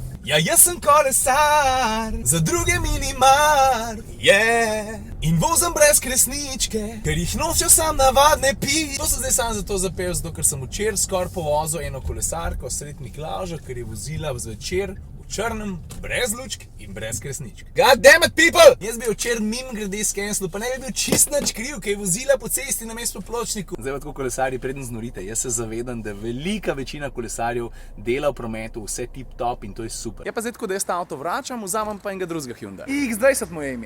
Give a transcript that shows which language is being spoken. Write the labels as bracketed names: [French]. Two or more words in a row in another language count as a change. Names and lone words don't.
[Slovenian] Ja, jaz sem kolesar, za druge minimar, in vozem brez kresničke, ker jih nosijo sam navadne pi. To sem zdaj sam zato zapel, zato ker sem včeraj skoraj povozil eno kolesarko sred Miklavža, ker je vozila zvečer v črnem, brez lučk in brez kresničk. [English] God damn it, people! [Slovenian] Jaz bi včeraj mimogrede skenslil, pa ne bi bil čist nič kriv, ker je vozila po cesti namesto po pločniku. Zdaj pa tako kolesarji, preden znorite, jaz se zavedam, da velika večina kolesarjev dela v prometu vse tip top in to je super. Je pa zdaj tako, da jaz ta avto vračam, vzamem pa enega drugega Hyundai. X20 mu je ime.